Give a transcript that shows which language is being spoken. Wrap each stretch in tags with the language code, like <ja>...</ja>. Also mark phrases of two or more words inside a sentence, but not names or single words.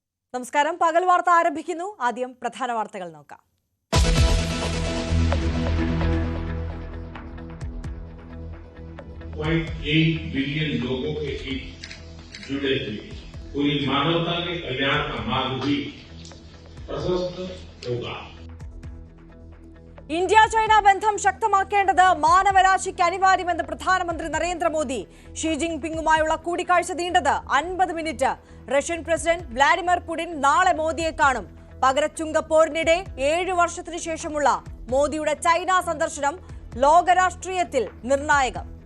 <ml>നമസ്കാരം. പകൽ വാർത്ത ആരംഭിക്കുന്നു. ആദ്യം പ്രധാന വാർത്തകൾ നോക്കാം.</ml> <hi>बिलियन लोगों के हित जुड़े हुए पूरी मानवता के कल्याण का मार्ग भी प्रशस्त होगा.</hi> <ml>ഇന്ത്യ ചൈന ബന്ധം ശക്തമാക്കേണ്ടത് മാനവരാശിക്ക് അനിവാര്യമെന്ന് പ്രധാനമന്ത്രി നരേന്ദ്രമോദി. ഷീ ജിൻപിങ്ങുമായുള്ള കൂടിക്കാഴ്ച നീണ്ടത് 50 മിനിറ്റ്. റഷ്യൻ പ്രസിഡന്റ് വ്ളാഡിമിർ പുടിൻ നാളെ മോദിയെ കാണും. പകരച്ചുങ്കപ്പോരിനിടെ 7 വർഷത്തിനു ശേഷമുള്ള മോദിയുടെ ചൈന സന്ദർശനം ലോകരാഷ്ട്രീയത്തിൽ നിർണായകം.</ml>